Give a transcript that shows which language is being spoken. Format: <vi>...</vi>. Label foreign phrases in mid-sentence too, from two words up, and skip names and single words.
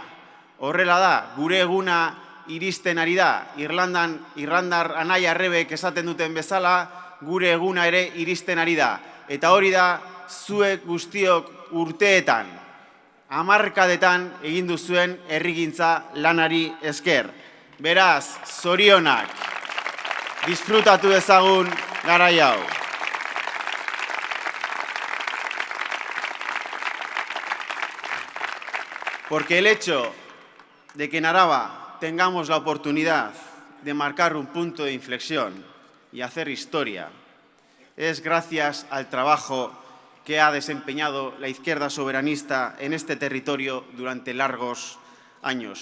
<eu>Horrela da, gure eguna iristen ari da, Irlandar anai arrebek esaten duten bezala, gure eguna ere iristen ari da. Eta hori da, zuek guztiok urteetan, hamarkadetan egin duzuen herrigintza lanari esker. Beraz, zorionak, disfrutatu dezagun garai hau.</eu> <es>Porque el hecho de que en Araba tengamos la oportunidad de marcar un punto de inflexión y hacer historia es gracias al trabajo que ha desempeñado la izquierda soberanista en este territorio durante largos años.</es>